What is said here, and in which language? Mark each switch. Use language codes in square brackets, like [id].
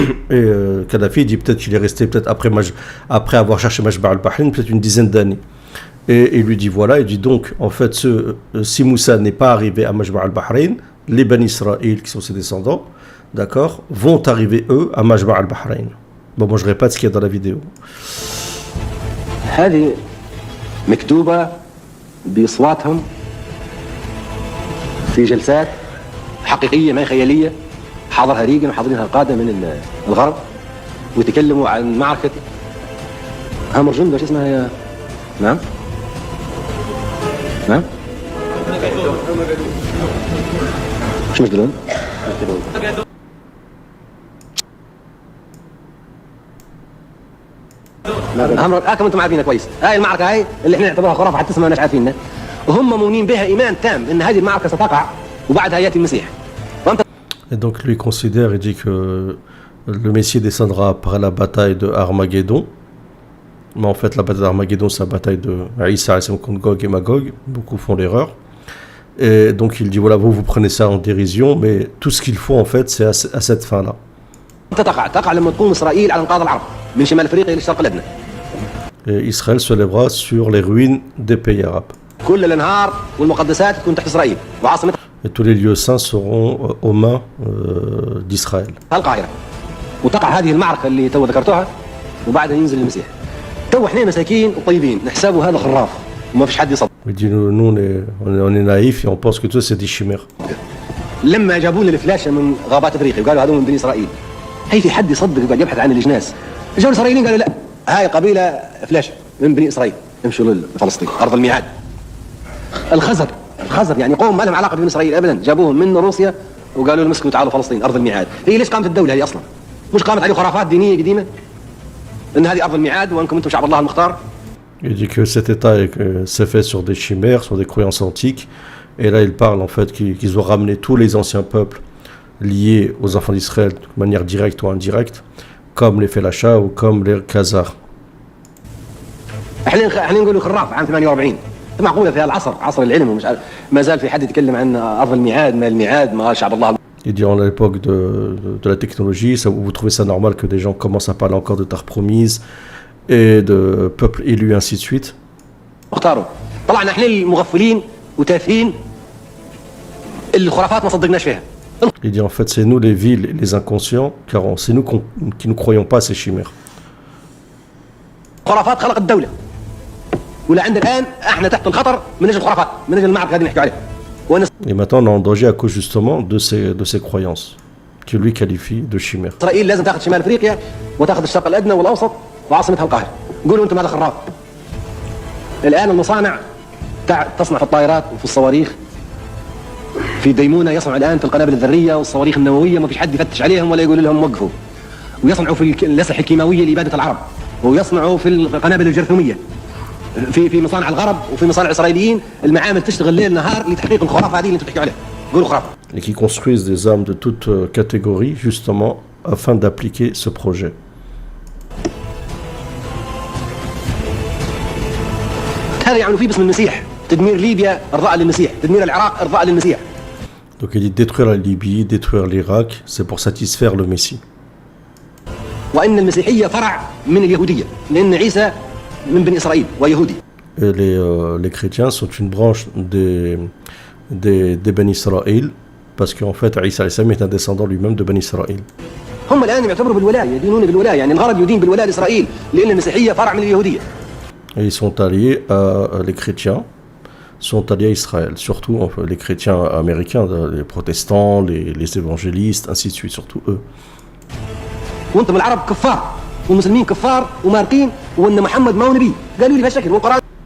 [fr] Et Kadhafi dit peut-être qu'il est resté après avoir cherché Majma' al-Bahrain peut-être une dizaine d'années. Et il lui dit voilà, il dit donc en fait si Moussa n'est pas arrivé à Majma' al-Bahrain, les Bani Israël qui sont ses descendants, d'accord, vont arriver eux à Majma' al-Bahrain. Bon, moi je répète ce qu'il y a dans la vidéo. [ar] هذه مكتوبة بأصواتهم في جلسات حقيقية ما خيالية، حاضرها ريغن وحاضرينها القادة من الغرب، ويتكلموا عن معركة هامرجند وش اسمها هي؟ نعم؟ نعم؟ شو مجدلون؟ كما انتم عارفينها كويس. هاي المعركه هاي اللي احنا نعتبرها خرافه حتى اسمها مش عارفينها، وهم مؤمنين بها ايمان تام ان هذه المعركه ستقع وبعدها ياتي المسيح. [fr] Et donc lui considère et dit que le Messie descendra après la bataille de Armageddon. Mais en fait, la bataille d'Armageddon, c'est la bataille de Isa contre Gog et Magog. Beaucoup font l'erreur. Et donc il dit, voilà, vous prenez ça en dérision, mais tout ce qu'il faut, en fait, c'est à cette fin-là. [ar] تقع لما تقوم اسرائيل على انقاض العرب من شمال افريقيا لشرق الادنى. [fr] Et Israël se lèvera sur les ruines des pays arabes. [ar] كل الانهار والمقدسات تكون تحت اسرائيل وعاصمتها [fr] Et tous les lieux saints seront aux mains d'Israël. [ar] القاهره. وتقع هذه المعركه اللي تو ذكرتوها وبعدها ينزل المسيح. تو احنا مساكين وطيبين نحسبوا هذا خراف وما فيش حد يصدق. [fr] Il dit, nous on est naïfs et on pense que tout c'est des chimères. [ar] لما جابوا لنا الفلاشه من غابات افريقيا وقالوا هذول من بني اسرائيل، هي في حد يصدق يقعد يبحث عن الجناس؟ جاوا الاسرائيليين قالوا لا هاي قبيله فلاشه من بني اسرائيل امشوا لفلسطين ارض الميعاد. الخزر يعني قوم ما لهم علاقه ببني اسرائيل ابدا، جابوهم من روسيا وقالوا لهم اسكتوا تعالوا فلسطين ارض الميعاد. هي ليش قامت الدوله هذه اصلا؟ مش قامت عليه خرافات دينيه قديمه؟ ان هذه ارض الميعاد وانكم انتم شعب الله المختار. [fr] Il dit que cet état s'est fait sur des chimères, sur des croyances antiques. Et là, il parle en fait qu'ils ont ramené tous les anciens peuples liés aux enfants d'Israël de manière directe ou indirecte, comme les Felacha ou comme les Khazars. [ar] احنا نقولوا خراف عام 48 معقوله في هالعصر عصر العلم ومش عارف ما زال في حد يتكلم عن ارض الميعاد ما الميعاد ما شعب الله. [fr] Il dit, à l'époque de la technologie, vous trouvez ça normal que des gens commencent à parler encore de terre promise et de peuple élu, ainsi de suite. [ar] اختاروا طلعنا احنا المغفلين وتافهين اللي الخرافات ما صدقناش فيها. [fr] Il dit en fait c'est nous les vils et les inconscients car c'est nous qui ne croyons pas à ces chimères. [ar] خرافات خلقت الدولة ولا عند الآن احنا تحت الخطر من اجل الخرافات من اجل المعركة هذه نحكي عليها. [fr] Et maintenant on est en danger à cause justement de ces croyances que lui qualifie de chimères. [ar] إسرائيل لازم تاخذ شمال افريقيا وتاخذ الشرق الأدنى والأوسط وعاصمتها القاهرة. قولوا انتم هذا خراف. الآن المصانع تصنع في الطائرات وفي الصواريخ في ديمونة يصنعوا الآن في القنابل الذرية والصواريخ النووية ما فيش حد يفتش عليهم ولا يقول لهم وقفوا. ويصنعوا في الأسلحة الكيماوية لإبادة العرب ويصنعوا في القنابل الجرثومية في مصانع الغرب وفي مصانع الإسرائيليين المعامل تشتغل ليل نهار لتحقيق الخرافة هذه اللي انتم بتحكوا عليها. قولوا خرافة. [fr] Et qui construisent des armes de toute catégorie justement afin d'appliquer ce projet. [ar] هذا يعني فيه باسم المسيح تدمير ليبيا إرضاء للمسيح تدمير العراق إرضاء للمسيح. [fr] Donc il dit détruire la Libye, détruire l'Irak, c'est pour satisfaire le Messie. [ar] وإن المسيحية فرع من اليهودية لأن عيسى من بني إسرائيل ويهودي. [fr] Et les chrétiens sont une branche des Ben Israël parce qu'en fait Isa est un descendant lui-même de Ben Israël. [ar] هم الآن يعتبروا بالولاية يدينون بالولاية يعني الغرب يدين بالولاية لإسرائيل لأن المسيحية فرع من اليهودية. [fr] Et ils sont alliés les chrétiens sont alliés à Israël, surtout enfin, les chrétiens américains, les protestants, les évangélistes, ainsi de suite, surtout eux. [ar] وانتم العرب كفار والمسلمين كفار ومارقين وان محمد ما هو نبي قالوا لي بهالشكل والقرآن.